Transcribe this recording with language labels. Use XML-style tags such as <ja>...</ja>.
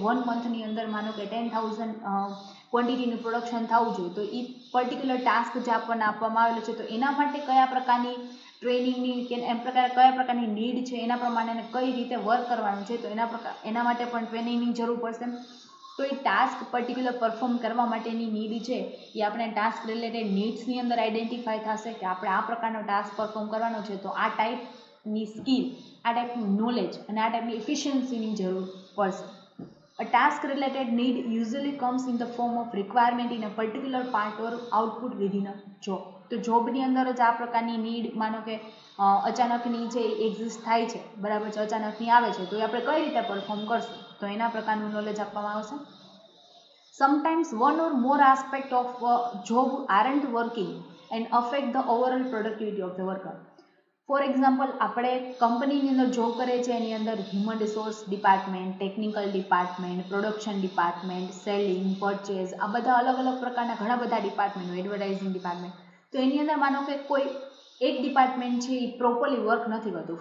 <gu>1 મંથની અંદર માનો કે 10,000 ક્વોન્ટિટીનું પ્રોડક્શન થવું જોઈએ, તો એ પર્ટિક્યુલર ટાસ્ક જે આપણને આપવામાં આવેલો છે, તો એના માટે કયા પ્રકારની ટ્રેનિંગની કે કયા પ્રકારની નીડ છે એના પ્રમાણે કઈ રીતે વર્ક કરવાનું છે, તો એના માટે પણ ટ્રેનિંગની જરૂર પડશે. તો એ ટાસ્ક પર્ટિક્યુલર પરફોર્મ કરવા માટેની નીડ છે એ આપણે ટાસ્ક રિલેટેડ નીડ્સની અંદર આઈડેન્ટિફાઈ થશે કે આપણે આ પ્રકારનો ટાસ્ક પરફોર્મ કરવાનો છે, તો આ ટાઈપની સ્કિલ, આ ટાઈપનું નોલેજ અને આ ટાઈપની એફિશિયન્સીની જરૂર પડશે.</gu> <en>A task related need usually comes in the form of requirement in a particular part or output within a job.</en> <gu>તો જોબની અંદર જ આ પ્રકારની નીડ માનો કે અચાનકની જે એક્ઝિસ્ટ થાય છે, બરાબર છે, અચાનકની આવે છે, તો એ આપણે કઈ રીતે પરફોર્મ કરશું, તો એના પ્રકારનું નોલેજ આપવામાં આવશે.</gu> <en>Sometimes one or more aspect of a job aren't working and affect the overall productivity of the worker.</en> <gu>For example આપણે કંપનીની અંદર જોબ કરીએ છીએ, એની અંદર human resource department, technical department, production department, selling, purchase, આ બધા અલગ અલગ પ્રકારના ઘણા બધા ડિપાર્ટમેન્ટ, એડવર્ટાઇઝિંગ ડિપાર્ટમેન્ટ. તો એની અંદર માનો કે કોઈ એક ડિપાર્ટમેન્ટ છે એ પ્રોપરલી વર્ક નથી કરતું.</gu>